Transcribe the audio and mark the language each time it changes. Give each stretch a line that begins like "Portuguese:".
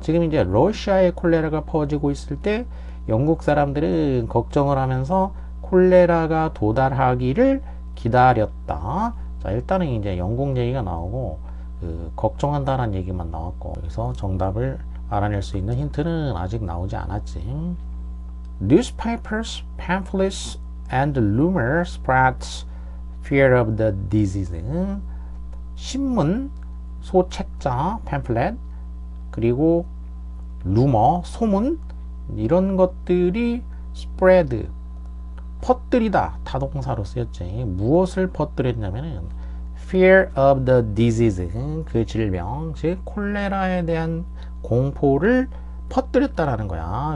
Korean: 지금 이제 러시아에 콜레라가 퍼지고 있을 때 영국 사람들은 걱정을 하면서 콜레라가 도달하기를 기다렸다. 자, 일단은 이제 영국 얘기가 나오고 그 걱정한다는 얘기만 나왔고, 그래서 정답을 알아낼 수 있는 힌트는 아직 나오지 않았지.
English: Newspapers, pamphlets, and rumors spread fear of the disease.
Korean: 신문, 소책자, pamphlet, 그리고 루머, 소문, 이런 것들이 spread, 퍼뜨리다, 타동사로 쓰였지. 무엇을 퍼뜨렸냐면은
English: fear of the disease,
Korean: 그 질병, 즉 콜레라에 대한 공포를 퍼뜨렸다라는 거야.